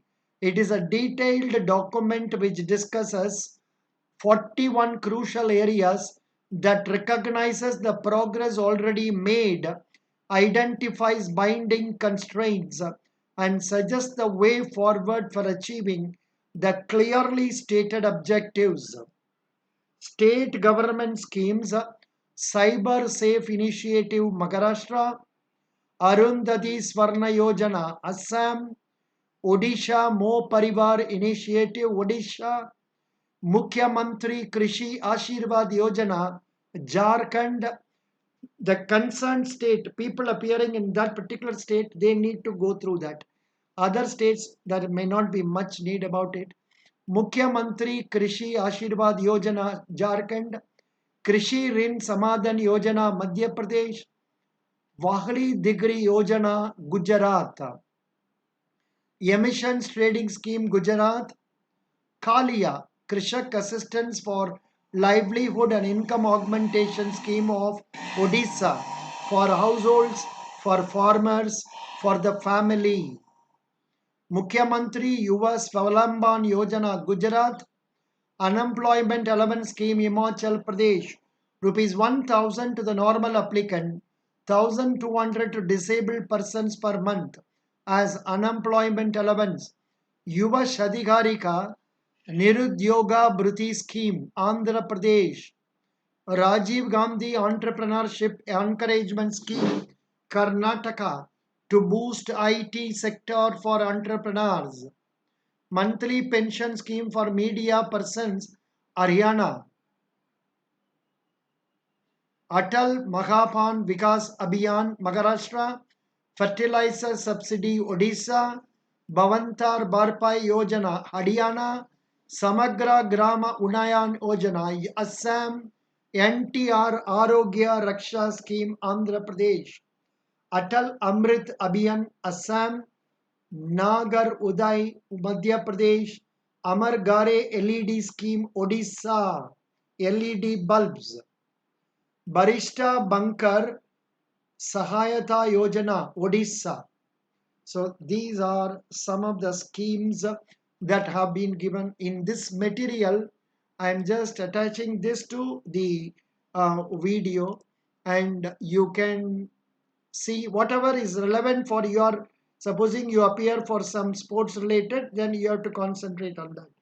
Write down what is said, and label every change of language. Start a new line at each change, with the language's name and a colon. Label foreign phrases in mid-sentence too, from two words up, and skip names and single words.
English: It is a detailed document which discusses 41 crucial areas that recognizes the progress already made, identifies binding constraints, and suggests the way forward for achieving the clearly stated objectives. State government schemes, Cyber Safe Initiative Maharashtra, Arundhati Swarna Yojana Assam, Odisha Mo Parivar Initiative Odisha, Mukhyamantri Krishi Ashirvad Yojana, Jharkhand. The concerned state, people appearing in that particular state, they need to go through that. Other states, there may not be much need about it. Mukhyamantri Krishi Ashirvad Yojana, Jharkhand. Krishi Rin Samadhan Yojana, Madhya Pradesh. Wahli Digri Yojana, Gujarat. Emissions Trading Scheme, Gujarat. Kalia, Krishak Assistance for Livelihood and Income Augmentation Scheme of Odisha, for households, for farmers, for the family. Mukhyamantri Yuva Swalamban Yojana, Gujarat. Unemployment Allowance Scheme, Himachal Pradesh. Rupees 1,000 to the normal applicant, 1,200 to disabled persons per month. as unemployment allowance, Yuva Shadigarika, Nirudyoga Bhriti Scheme, Andhra Pradesh, Rajiv Gandhi Entrepreneurship Encouragement Scheme, Karnataka, to boost IT sector for entrepreneurs. Monthly pension scheme for media persons, Haryana. Atal Mahapan Vikas Abhiyan, Maharashtra. Fertilizer Subsidy, Odisha. Bhavantar Bharpai Yojana, Haryana. Samagra Grama Unayan Yojana, Assam. NTR Arogya Raksha Scheme, Andhra Pradesh. Atal Amrit Abhiyan, Assam. Nagar Uday, Madhya Pradesh. Amar Gare LED Scheme, Odisha. LED bulbs. Barista Bankar Sahayata Yojana, Odisha. So these are some of the schemes that have been given in this material. I am just attaching this to the video, and you can see whatever is relevant for your, supposing you appear for some sports related, then you have to concentrate on that.